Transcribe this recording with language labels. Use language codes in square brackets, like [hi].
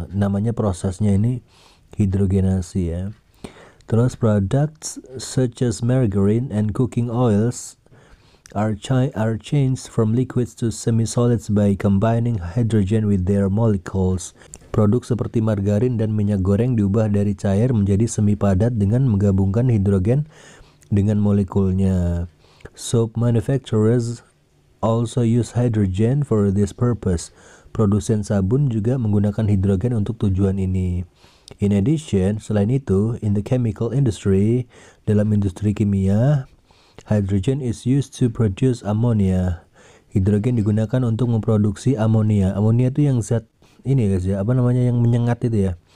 [id] Namanya prosesnya ini hidrogenasi ya. Terus [en] products such as margarine and cooking oils are changed from liquids to semi-solids by combining hydrogen with their molecules. [id] Produk seperti margarin dan minyak goreng diubah dari cair menjadi semi padat dengan menggabungkan hidrogen dengan molekulnya. [en] Soap manufacturers also use hydrogen for this purpose. [id] Produsen sabun juga menggunakan hidrogen untuk tujuan ini. [en] In addition, [id] selain itu, [en] in the chemical industry, [id] dalam industri kimia, [en] hydrogen is used to produce ammonia. [id] Hidrogen digunakan untuk memproduksi amonia. Amonia itu yang zat ini guys ya, apa namanya, yang menyengat itu ya.